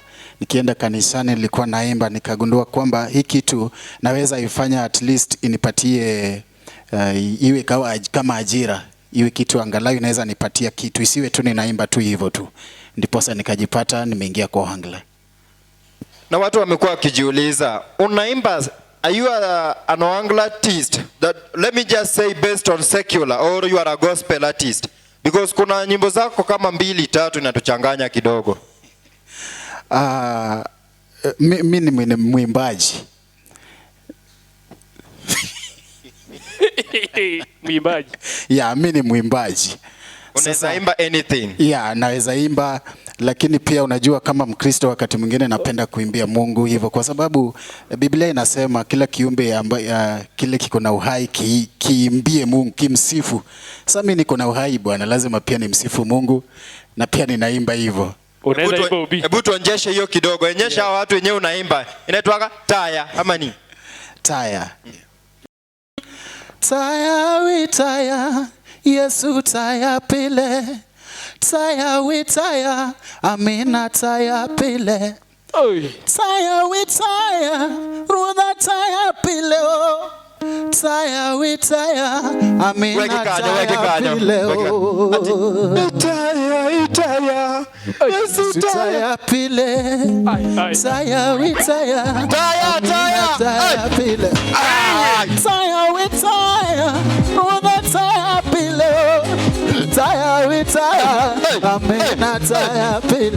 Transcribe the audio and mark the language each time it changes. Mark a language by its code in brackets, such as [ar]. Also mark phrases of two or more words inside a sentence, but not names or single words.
[sw] Nikienda kanisani nilikuwa naimba, nikagundua kwamba hii kitu naweza ifanya [en] at least [sw] inipatie iwe kama ajira. Iwe kitu angalau inaweza nipatia kitu, isiwe tu ninaimba tu hivyo tu. Ndiposa nikajipata nimeingia kwa Ohangla. Na watu wamekuwa wakijiuliza, unaimba, [en] are you an Ohangla artist? That, let me just say based on secular, or you are a gospel artist? [sw] Because kuna nyimbo zako kama 2-3 inatuchanganya kidogo. Mimi ni mwimbaji. Mwimbaji. Yeah, mimi ni mwimbaji. Unaweza imba anything. Yeah, naweza imba, lakini pia unajua kama Mkristo wakati mwingine napenda kuimbia Mungu hivyo, kwa sababu Biblia inasema kila kiumbe kile kiko na uhai kiimbie Mungu, kimsifu. Sasa mimi niko na uhai bwana, lazima pia nimsifu Mungu na pia ninaimba hivyo. Unaweza imba ubi. Hebu tuonyeshe hiyo kidogo. Onyesha watu wenyewe unaimba. Inaitwa taya ama ni? Taya. [luo] Taya we taya, Yesu taya pile. Taya we taya, Amina taya pile. Oi. Taya we taya, Rudha taya pile. Taya we taya, Amina taya pile. Taya, Yesu taya pile. Taya we taya, taya pile. Taya we taya, Rudha taya pile. Taya we taya, Amina taya pile.